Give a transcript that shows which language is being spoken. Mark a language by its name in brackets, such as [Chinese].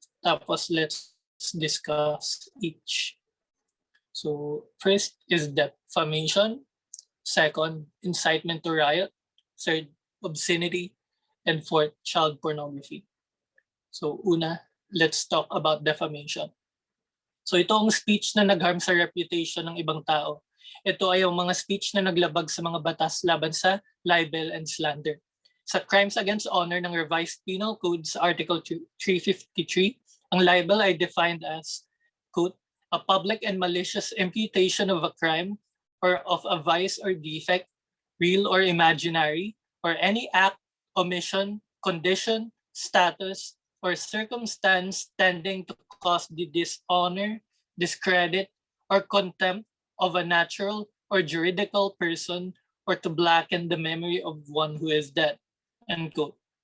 [English] Tapos let's discuss each. So first is defamation. Second, incitement to riot. Third, obscenity. And fourth, child pornography. So una, let's talk about defamation. [Filipino] So ito ang speech na nag-harm sa reputation ng ibang tao. Ito ay ang mga speech na naglabag sa mga batas laban sa libel and slander. [English] Sa Crimes Against Honor ng Revised Penal Code sa Article 353, [Filipino] ang libel ay [English] defined as, quote, a public and malicious imputation of a crime or of a vice or defect, real or imaginary, or any act, omission, condition, status, or circumstance tending to cause the dishonor, discredit, or contempt of a natural or juridical person or to blacken the memory of one who is dead, end quote.